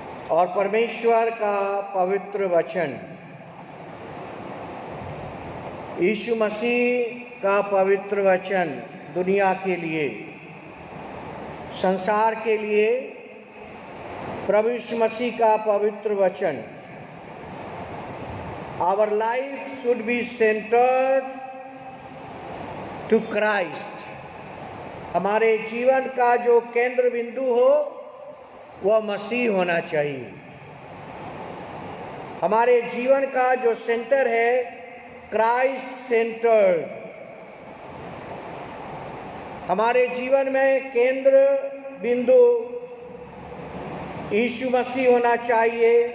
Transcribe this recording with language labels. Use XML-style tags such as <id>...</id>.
<hi>और परमेश्वर का पवित्र वचन, यीशु मसीह का पवित्र वचन दुनिया के लिए, संसार के लिए प्रभु यीशु मसीह का पवित्र वचन।</hi> <en>Our life should be centered to Christ।</en> <hi>हमारे जीवन का जो केंद्र बिंदु हो वह मसीह होना चाहिए। हमारे जीवन का जो सेंटर है</hi> <en>Christ centred.</en> <hi>हमारे जीवन में केंद्र बिंदु यीशु मसीह होना चाहिए।</hi>